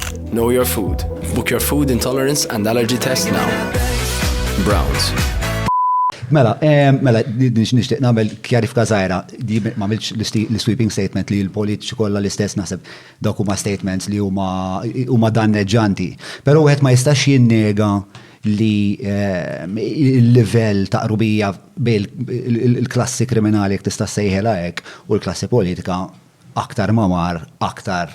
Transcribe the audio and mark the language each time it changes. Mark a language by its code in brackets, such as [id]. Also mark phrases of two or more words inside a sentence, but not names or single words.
[en] Know your food. Book your food intolerance and allergy test now. Browns. [mt] Mela, nixtieq nagħmel kjarifika żgħira, di ma għamilx l- [en] sweeping statement [mt] li l-politiċi kollha l-istess naħseb dawk huma statements li huma danneġġanti. Però wieħed ma jistax jinnega li il-livell ta' qrubija bejn il-klassi kriminali jekk tista' sejħela hekk u l-klassi politika aktar mamar, aktar.